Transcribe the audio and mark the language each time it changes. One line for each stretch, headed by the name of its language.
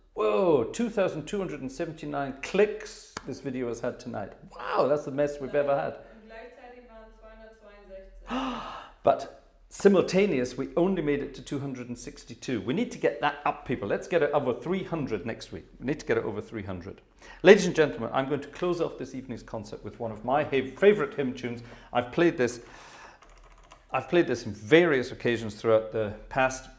English: Whoa, 2,279 clicks this video has had tonight. Wow, that's the best we've ever had.
German: Und gleichzeitig waren 262.
English: But simultaneous, we only made it to 262. We need to get that up, people. Let's get it over 300 next week. We need to get it over 300. Ladies and gentlemen, I'm going to close off this evening's concert with one of my favorite hymn tunes. I've played this in various occasions throughout the past.